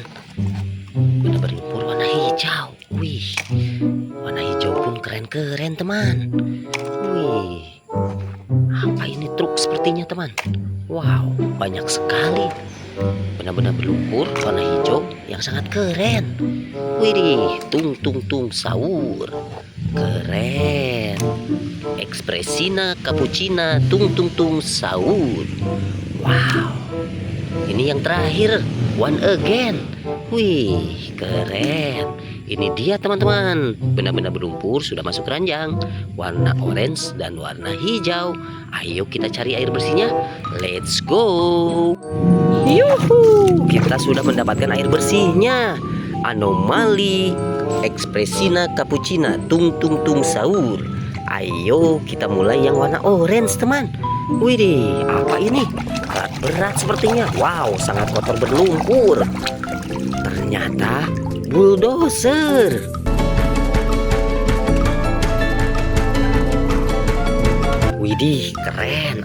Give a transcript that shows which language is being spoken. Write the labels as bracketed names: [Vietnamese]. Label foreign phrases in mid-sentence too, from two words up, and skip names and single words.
[Indonesian] Benda berlumpur warna hijau. Wih, warna hijau pun keren-keren teman. Wih, apa ini truk sepertinya teman. Wow, banyak sekali benda-benda berlumpur warna hijau yang sangat keren. Widih, tung tung tung sahur. Keren. Ekspresina cappuccina tung tung tung sahur. Wow, ini yang terakhir, [English] one again. [Indonesian] Wih, keren. Ini dia teman-teman, benda-benda berlumpur sudah masuk keranjang, warna orange dan warna hijau. Ayo kita cari air bersihnya. [English] Let's go. [Indonesian] Yuhu, kita sudah mendapatkan air bersihnya. Anomali ekspresina cappuccina tung tung tung sahur. Ayo kita mulai yang warna orange teman. Widih, apa ini? Alat berat sepertinya. Wow, sangat kotor berlumpur. Ternyata bulldozer. Widih, keren.